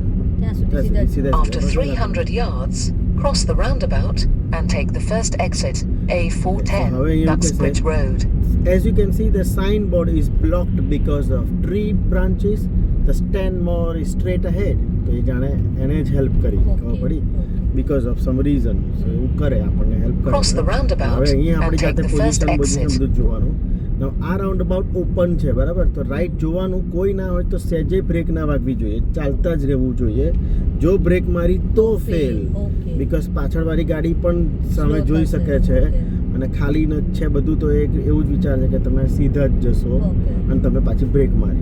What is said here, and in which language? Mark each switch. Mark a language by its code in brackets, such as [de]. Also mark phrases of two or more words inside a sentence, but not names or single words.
[gu] ત્યાં સુધી સીધા જ. સીધા [en] After 300 yards, cross the roundabout and take the first exit, A410, Duxbridge Road. As you can see, the signboard is blocked because of tree branches. The Stanmore is straight ahead. [gu] તો એ જાણે એને જ હેલ્પ કરી ખબર પડી [en] because of some reason. [gu] So એવું કરે આપણને હેલ્પ કરે. [en] Cross the roundabout [gu] હવે અહીંયા [en] and [gu] આપણી [en] take [gu] જાતે [en] the first [gu] પોઝિશન [en] exit. [gu] બધું જોવાનું. Now આ રાઉન્ડઅબાઉટ ઓપન છે બરાબર, તો રાઈટ જોવાનું, કોઈ ના હોય તો સહેજે બ્રેક ના વાગવી જોઈએ, ચાલતા જ રહેવું જોઈએ. જો બ્રેક મારી તો ફેલ, બીકોઝ પાછળવાળી ગાડી પણ સામે જોઈ શકે છે અને ખાલી ન છે બધું, તો એક એવું જ વિચાર છે કે તમે સીધા જ જશો અને તમે પાછી બ્રેક મારી.